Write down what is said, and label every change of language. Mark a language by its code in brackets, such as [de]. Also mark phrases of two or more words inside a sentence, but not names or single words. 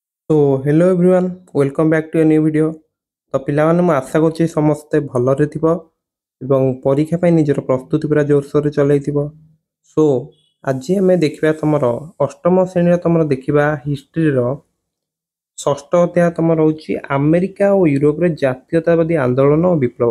[en] so hello everyone welcome back to a new video. [or] तो पिलाମାନେ ମୁଁ ଆଶା କରୁଛି ସମସ୍ତେ ଭଲରେ ଥିବ ଏବଂ ପରୀକ୍ଷା ପାଇଁ ନିଜର ପ୍ରସ୍ତୁତି ପୁରା ଜୋରସୋରରେ ଚଲେଇଥିବ। ସୋ ଆଜି ଆମେ ଦେଖିବା ତମର ଅଷ୍ଟମ ଶ୍ରେଣୀର ତମର ଦେଖିବା ହିଷ୍ଟ୍ରିର ଷଷ୍ଠ ଅଧ୍ୟାୟ ତମର ରହୁଛି ଆମେରିକା ଓ ୟୁରୋପରେ ଜାତୀୟତାବାଦୀ ଆନ୍ଦୋଳନ ଓ ବିପ୍ଳବ।